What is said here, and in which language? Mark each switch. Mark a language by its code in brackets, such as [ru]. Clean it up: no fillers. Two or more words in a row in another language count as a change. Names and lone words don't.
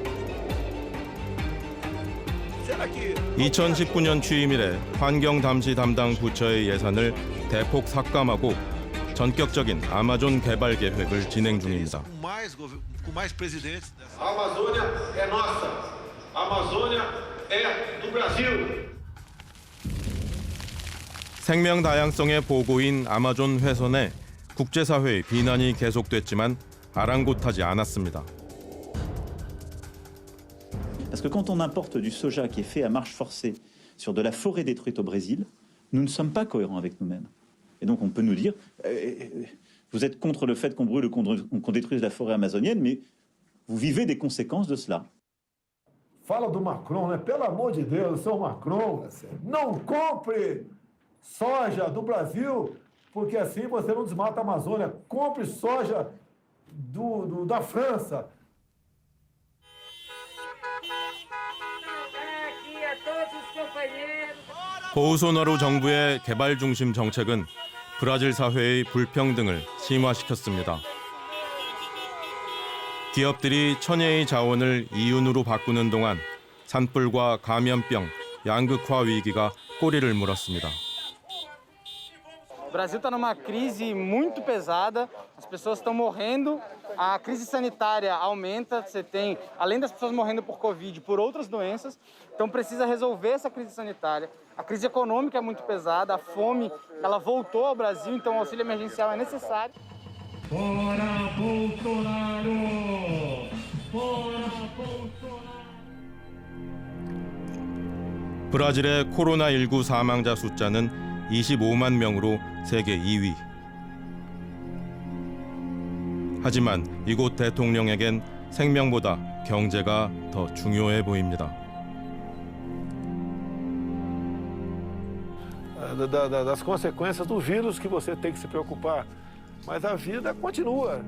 [ko] 2019년 취임 이래 환경담시 담당 부처의 예산을 대폭 삭감하고 전격적인 아마존 개발 계획을 진행 중입니다. [pt] Amazônia é nossa. Amazônia é do Brasil. [ko] 생명 다양성의 보고인 아마존 훼손에 국제사회의 비난이 계속됐지만 아랑곳하지 않았습니다. [fr] Parce que quand on importe du soja qui est fait à marche forcée sur de la forêt détruite au Brésil, nous ne sommes pas cohérents avec nous-mêmes. Et donc on peut nous dire, vous êtes contre le fait qu'on brûle ou qu'on détruise la forêt amazonienne, mais vous vivez des conséquences de cela. [pt] Fala do Macron, né? Pelo amor de Deus, seu Macron, não compre soja do Brasil, porque assim você não desmata a Amazônia. Compre soja da França. [ko] 보우소나루 정부의 개발 중심 정책은 브라질 사회의 불평등을 심화시켰습니다. 기업들이 천혜의 자원을 이윤으로 바꾸는 동안 산불과 감염병, 양극화 위기가 꼬리를 물었습니다. [pt] O Brasil está numa crise muito pesada, as pessoas estão morrendo, a crise sanitária aumenta, você tem, além das pessoas morrendo por Covid, por outras doenças, então precisa resolver essa crise sanitária. A crise econômica é muito pesada, a fome, ela voltou ao Brasil, então o auxílio emergencial é necessário. Fora Bolsonaro! Fora Bolsonaro! [ko] 브라질의 코로나19 사망자 숫자는 25만 명으로 세계 2위. 하지만 이곳 대통령에겐 생명보다 경제가 더 중요해 보입니다. [pt] Das consequências do vírus que você tem que se preocupar. Mas a vida continua.